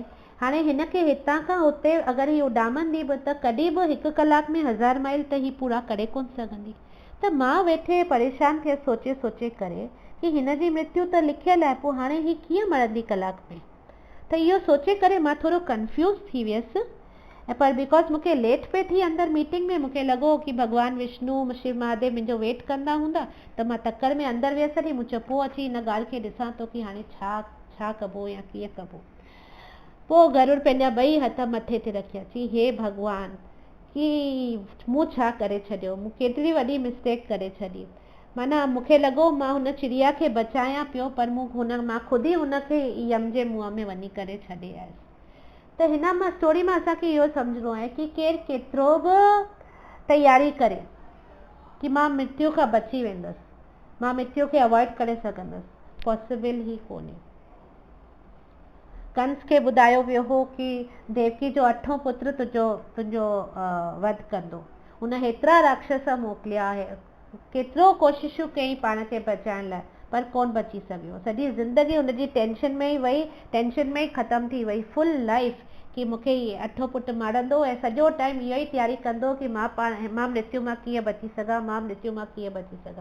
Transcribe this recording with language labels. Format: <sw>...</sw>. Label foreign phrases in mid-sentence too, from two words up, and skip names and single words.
<sd>हाणे हिन खे हितां खां हुते अगरि हीअ उॾामंदी बि त कॾहिं बि 1 कलाक में 1000 माइल त हीअ पूरा करे कोन सघंदी। त मां वेठे परेशान थियसि सोचे करे कि हिन जी मृत्यु त लिखियल आहे, पोइ हाणे हीअ कीअं मरंदी कलाक में? त इहो सोचे करे मां थोरो कंफ्यूज थी वियसि, ऐं पर बिकॉज मूंखे लेट पे थी अंदरि मीटिंग में, मूंखे लॻो कि भॻवानु विष्णु शिव महादेव मुंहिंजो वेट कंदा हूंदा, त मां तकड़ में अंदरि वियसि हली, मूं चयो पोइ अची हिन ॻाल्हि खे ॾिसां थो कि हाणे छा कबो या कीअं कबो। पोइ गरुड़ पंहिंजा 2 हथ मथे ते रखिया, चई हे भॻवान, कि मूं छा करे छॾियो, मूं केतिरी वॾी मिस्टेक करे छॾी, माना मूंखे लॻो मां हुन चिड़िया खे बचायां पियो, पर मां ख़ुदि ई हुनखे यम जे मुंहं में वञी करे छॾे आयसि। त हिन मां स्टोरी मां असांखे इहो सम्झणो आहे कि केरु केतिरो बि तयारी करे कि मां मृत्यु खां बची वेंदसि, मां मृत्यु खे अवॉइड करे सघंदसि, पॉसिबल ई कोन्हे। कंस खे ॿुधायो वियो हो कि देवकी जो 8हों पुत्र तुंहिंजो वध कंदो, हुन हेतिरा राक्षस मोकिलिया, केतिरो कोशिशूं कई पाण खे बचाइण लाइ, पर कोन बची सघियो। सॼी ज़िंदगी हुनजी टेंशन में ई वई, टेंशन में ई ख़तमु थी वई।</sd> <en>full life</en> <sd>कि मूंखे अठो पुटु मारंदो ऐं सॼो टाइम इहो ई तयारी कंदो कि मां मृत्यु मां कीअं बची सघां, मां मृत्यु मां कीअं बची सघां।</sd>